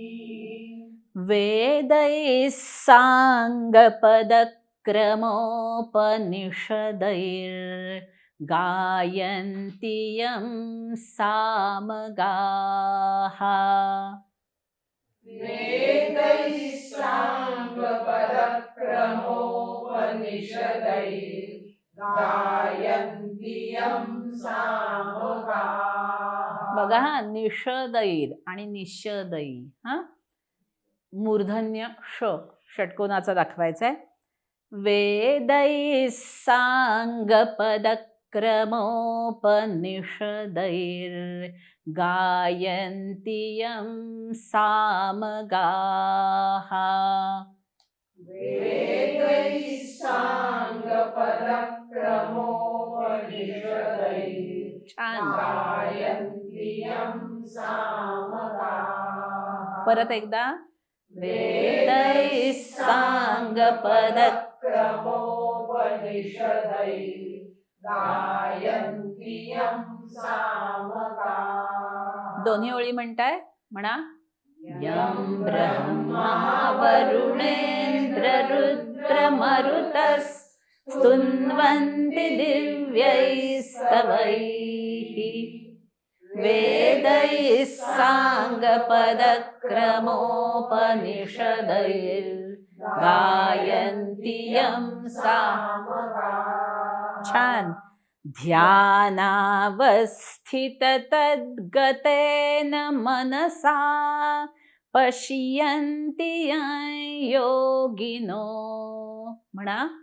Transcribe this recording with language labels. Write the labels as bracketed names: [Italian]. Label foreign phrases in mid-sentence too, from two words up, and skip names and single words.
[Sanskrit] वेदैः साङ्गपदक्रमोपनिषदैर्गायन्ति यं सामगाः वेदैः साङ्गपदक्रमोपनिषदैर्गायन्ति यं सामगाः [Marathi] बघा हा निषदैर आणि निषदै हा मूर्धन्य ष षटकोनाचा दाखवायचा आहे [Sanskrit] वेदैः साङ्गपदक्रमोपनिषदैर्गायन्ति यं सामगाः वेदैः साङ्गपदक्रमोपनिषदैर्गायन्ति यं सामगाः [Marathi] परत एकदा [Sanskrit] वेदैः साङ्गपदक्रमोपनिषदैर्गायन्ति यं सामगाः [Marathi] दोन्ही ओळी म्हणताय म्हणा [Sanskrit] यं ब्रह्मा वरुणेन्द्ररुद्रमरुतस्तुन्वन्ति दिव्यैस्तवैः वेदैः साङ्गपदक्रमोपनिषदैर्गायन्ति यं सामगाः छान ध्यानावस्थिततद्गतेन मनसा पश्यन्ति यं योगिनो म्हणा